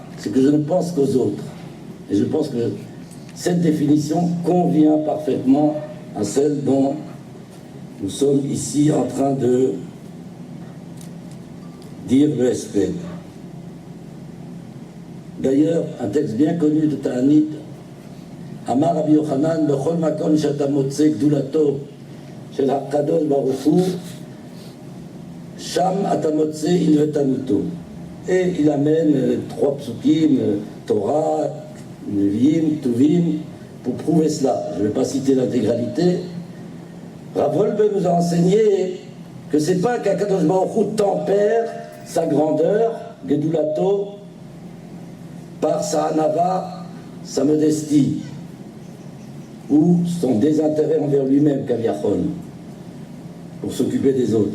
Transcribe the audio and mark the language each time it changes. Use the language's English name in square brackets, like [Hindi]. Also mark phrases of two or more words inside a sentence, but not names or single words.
[French] C'est que je ne pense qu'aux autres. Et je pense que cette définition convient parfaitement à celle dont nous sommes ici en train de dire le SPED. D'ailleurs, un texte bien connu de Ta'anit, [Hebrew] אמר רבי יוחנן, בכל מקום שאתה מוצא גדולתו של הקדוש ברוך הוא, שם אתה מוצא ענוותנותו. [French] Et il amène 3 psukim, Torah, Nevi'im, Tuvim, pour prouver cela. Je ne vais pas citer l'intégralité. Rav Wolbe nous a enseigné que c'est pas qu' [Hebrew] הקדוש ברוך הוא [French] tempère sa grandeur, Gedulato, par sa hanava, sa modestie, ou son désintérêt envers lui-même, Kaviachol, pour s'occuper des autres.